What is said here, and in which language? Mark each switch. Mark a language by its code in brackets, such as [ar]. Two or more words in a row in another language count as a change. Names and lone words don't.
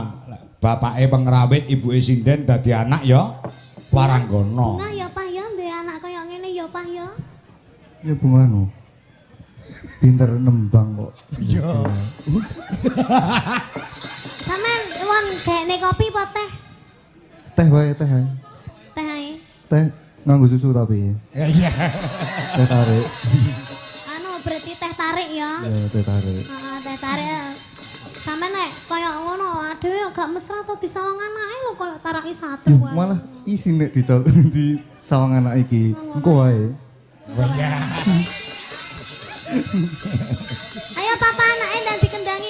[jv] Bapake pengrawit, ibuke sinden dadi anak ya. Waranggana. Nah ya Pak ya duwe anak kaya ngene ya Pak ya. Ya bunganu. Pinter nembang kok. Iya. Sampeyan wong gekne kopi apa teh? Teh wae teh. Ae. Teh ae. Teh nganggo susu tapi. Iya. Teh tarik. Anu berarti teh tarik ya. Ya teh tarik. Heeh, teh tarik. Sampeyan nek kaya ngono aduh gak mesra to disawangan ae lho kaya taraki sate wae. Malah isi nek di sawang anak iki. Engko wae. Iya. Ayo papa anake ndang dikendangi.